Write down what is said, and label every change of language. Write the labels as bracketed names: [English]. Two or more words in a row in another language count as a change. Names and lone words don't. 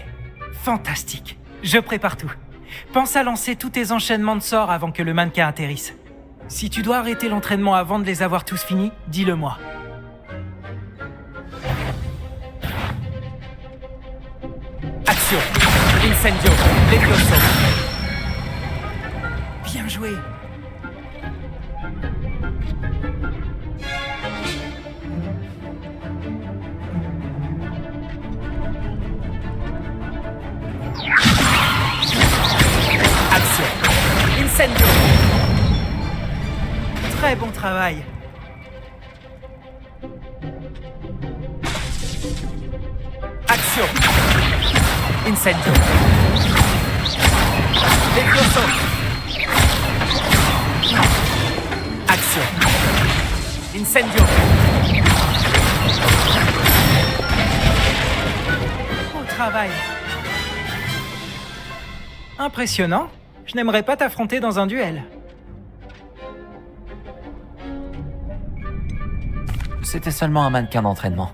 [French] Fantastique. Je prépare tout. Pense à lancer tous tes enchaînements de sorts avant que le mannequin atterrisse. Si tu dois arrêter l'entraînement avant de les avoir tous finis, dis-le-moi. Action! Incendio! Levioso! Bien joué! Action! Incendio! Très bon travail! Action! Incendio! Levioso! Action! Incendio! Beau travail! Impressionnant. Je n'aimerais pas t'affronter dans un duel. C'était seulement un mannequin d'entraînement.